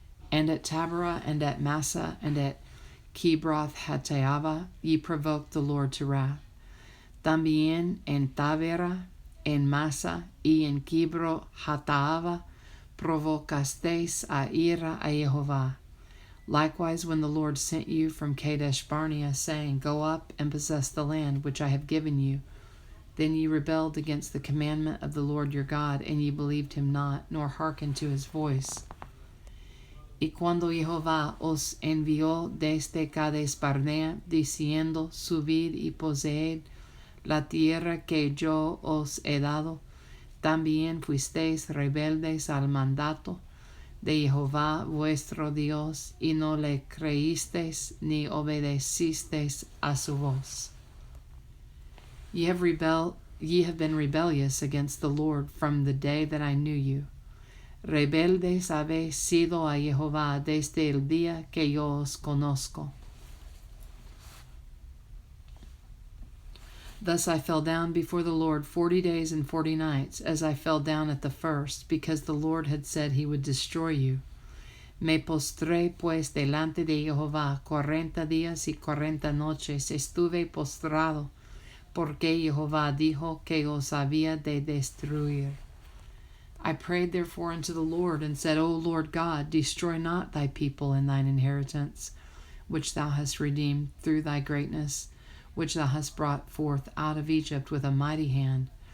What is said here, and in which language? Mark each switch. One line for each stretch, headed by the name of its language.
English: And at Taberah, and at Massa, and at Kibroth Hattaavah, ye provoked the Lord to wrath.
Spanish: También en Taberah, en Massa, y en Kibroth Hattaavah, provocasteis a ira a Jehová.
English: Likewise, when the Lord sent you from Kadesh Barnea, saying, Go up and possess the land which I have given you, then ye rebelled against the commandment of the Lord your God, and ye believed him not, nor hearkened to his voice.
Spanish: Y cuando Jehová os envió desde Kadesh Barnea, diciendo, Subid y poseed la tierra que yo os he dado, también fuisteis rebeldes al mandato de Jehová vuestro Dios, y no le creísteis ni obedecisteis a su voz.
English: Ye have been rebellious against the Lord from the day that I knew you.
Spanish: Rebeldes habéis sido a Jehová desde el día que yo os conozco.
English: Thus I fell down before the Lord 40 days and 40 nights, as I fell down at the first, because the Lord had said he would destroy you.
Spanish: Me postré pues delante de Jehová 40 días y 40 noches, estuve postrado, porque Jehová dijo que os había de destruir.
English: I prayed therefore unto the Lord, and said, O Lord God, destroy not thy people and thine inheritance, which thou hast redeemed through thy greatness, which thou hast brought forth out of Egypt with a mighty hand.